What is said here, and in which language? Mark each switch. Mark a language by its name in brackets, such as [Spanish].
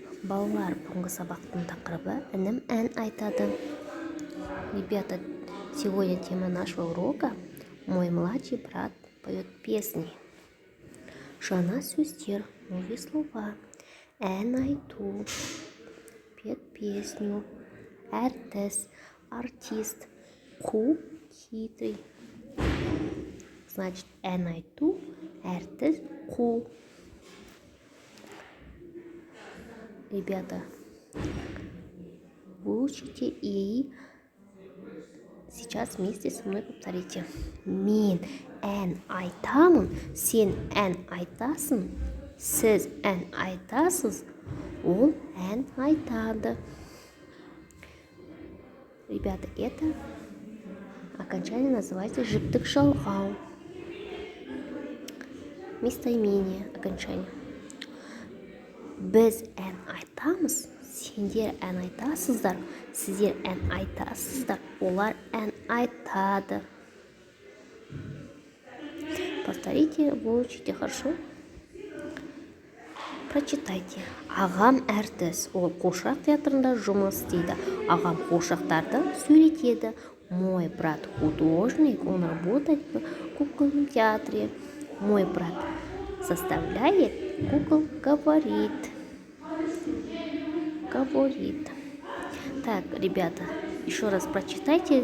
[Kazakh] Балалар, бүгінгі сабақтың тақырыбы інім ән айтады. [Russian] Ребята, сегодня тема нашего урока «Мой младший брат поет песни». [Kazakh] Жаңа сөздер, [Russian] новые слова. [Kazakh] Ән айту, [Russian] петь песню, [Kazakh] әртіс, артист, қу, хитрый. Значит, ән айту, әртіс, қу. [Russian] Ребята, выучите и сейчас вместе со мной повторите. [Kazakh] Мен ән айтамын, сен ән айтасың, сіз ән айтасыз, ол ән айтады. [Russian] Ребята, это окончание называется жіптік жалғау. Местоимение окончание. [Kazakh] Біз ән айтамыз, сендер ән айтасыздар, сіздер ән айтасыздар, олар ән айтады. [Russian] Повторите, выучите хорошо. [Kazakh] Прочитайте. Ағам әртіс, ол қуыршақ театрында жұмыс істейді. Ағам қуыршақтарды сөйлетеді. [Russian] Мой брат художник, он работает в кукольном театре. Мой брат заставляет кукол говорит. Так, ребята, еще раз прочитайте.